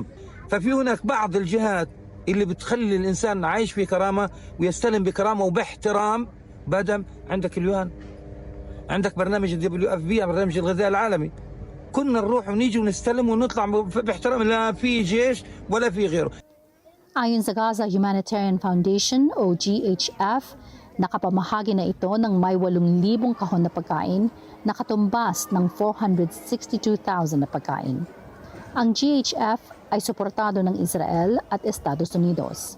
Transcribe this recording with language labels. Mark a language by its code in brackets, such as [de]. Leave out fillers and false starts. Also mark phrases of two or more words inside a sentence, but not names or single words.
[ar] ففي هناك بعض الجهات اللي بتخلي الإنسان عايش في كرامة ويستلم بكرامة وباحترام. بدم عندك اليوان عندك برنامج WFP برنامج الغذاء العالمي كنا نروح ونيجي ونستلم ونطلع باحترام لا في جيش ولا في غيره. [tl] Ayon sa Gaza Humanitarian Foundation o GHF, nakapamahagi na ito ng may 8,000 kahon na pagkain na katumbas ng 462,000 na pagkain. Ang GHF ay suportado ng Israel at Estados Unidos.